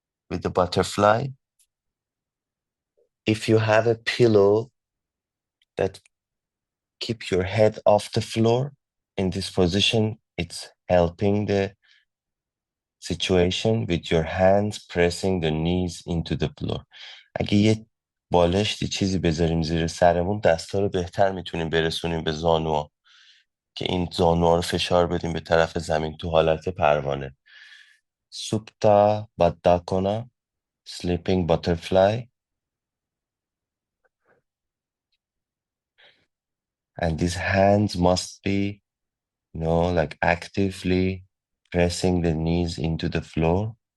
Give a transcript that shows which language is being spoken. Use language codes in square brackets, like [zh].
[en] With the butterfly, if you have a pillow that keep your head off the floor in this position, it's helping the situation with your hands pressing the knees into the floor. [fa] اگه یه بالشتی چیزی بذاریم زیر سرمون دستا رو بهتر میتونیم برسونیم به زانوها که این زانوها رو فشار بدیم به طرف زمین تو حالت پروانه. [en] سوپتا باداکونا sleeping butterfly, and these hands must be, like actively pressing the knees into the floor.